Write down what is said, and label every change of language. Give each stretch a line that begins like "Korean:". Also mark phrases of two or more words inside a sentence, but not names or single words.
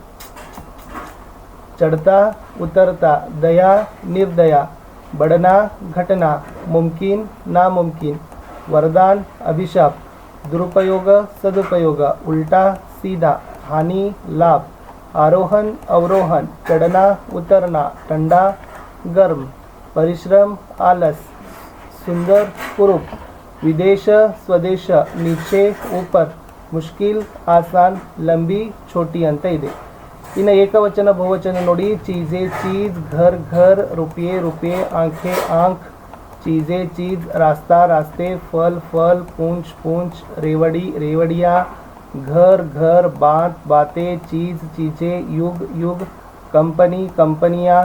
Hindi: चढ़ता, उतरता, दया, निर्दया, बढ़ना, घटना, मुमकिन, नामुमकिन, वरदान, अभिशाप, दुरुपयोग, सदुपयोग, उल्टा, सीधा, हानि, लाभ, आरोहण, अवरोहण, चढ़ना, उतरना, ठंडा, गर्म, परिश्रम, आलस, सुंदर, कुरूप, विदेश, स्वदेश, नीचे, ऊपर, मुश्किल, आसान, लंबी, छोटी
Kannada: ಅಂತ ಇದೆ. ಇನ್ನು ಏಕವಚನ ಬಹುವಚನ ನೋಡಿ.
Hindi: चीज़े, चीज़, घर, घर, रुपये, रुपये, आंखें, आंख, चीज़े, चीज़, रास्ता, रास्ते, फल, फल, पूंछ, पूंछ, रेवड़ी, रेवड़ियाँ, घर, घर, बात, बातें, चीज़, चीज़ें, युग, युग, कंपनी, कंपनियाँ,